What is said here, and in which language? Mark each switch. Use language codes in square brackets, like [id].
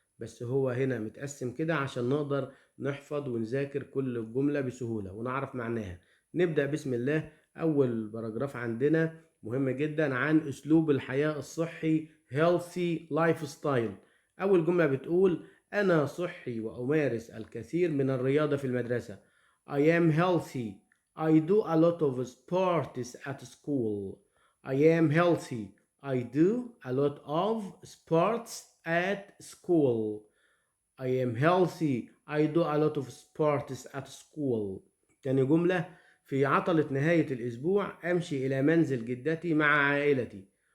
[ar] بس هو هنا متقسم كده عشان نقدر نحفظ ونذاكر كل جملة بسهولة ونعرف معناها. نبدأ بسم الله. أول باراجراف عندنا مهم جدا عن أسلوب الحياة الصحي [en] healthy lifestyle. [ar] أول جملة بتقول: أنا صحي وأمارس الكثير من الرياضة في المدرسة. [en] I am healthy. I do a lot of sports at school. I am healthy. I do a lot of sports at school. I am healthy. I do a lot of sports at school. [ar] تاني جملة: في عطلة نهاية الأسبوع أمشي إلى منزل جدتي مع عائلتي.